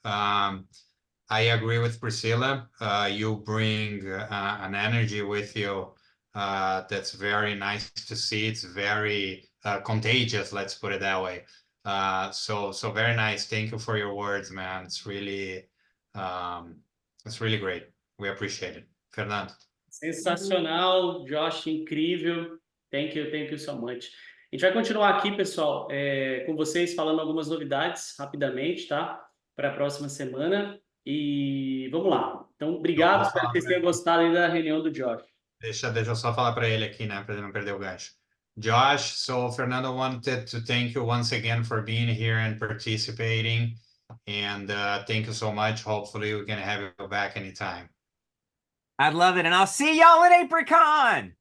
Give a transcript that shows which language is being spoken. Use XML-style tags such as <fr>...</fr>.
<en>I agree with Priscilla. You bring an energy with you that's very nice to see. It's very contagious, let's put it that way. So very nice. Thank you for your words, man. It's really great. We appreciate it. Fernando.</en> <pt>Sensacional, Josh, incrível.</pt> <en>Thank you so much.</en> <pt>A gente vai continuar aqui, pessoal, com vocês, falando algumas novidades rapidamente, tá? Para a próxima semana. E vamos lá. Então, obrigado, espero que vocês tenham gostado aí da reunião do Josh. Deixa eu só falar para ele aqui, né? Para ele não perder o gancho.</pt> <en>Josh, so Fernando wanted to thank you once again for being here and participating. And thank you so much. Hopefully we can have you back anytime. I'd love it. And I'll see y'all at AprilCon.</en>